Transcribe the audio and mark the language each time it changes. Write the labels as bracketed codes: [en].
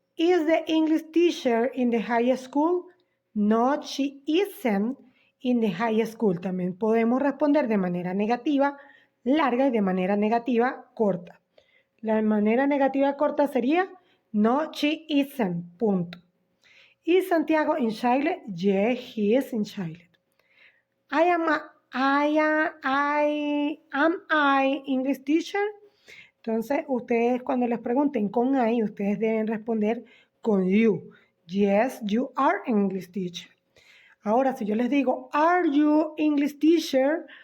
[en] Is the English teacher in the high school? No, she isn't in the high school. [es] También podemos responder de manera negativa, larga y de manera negativa, corta. La manera negativa corta sería no, she isn't. Punto. [en] Is Santiago in Chile? Yes, he is in Chile. Am I English teacher? [es] Entonces, ustedes cuando les pregunten con I, ustedes deben responder con you. [en] Yes, you are English teacher. Ahora, si yo les digo, are you English teacher?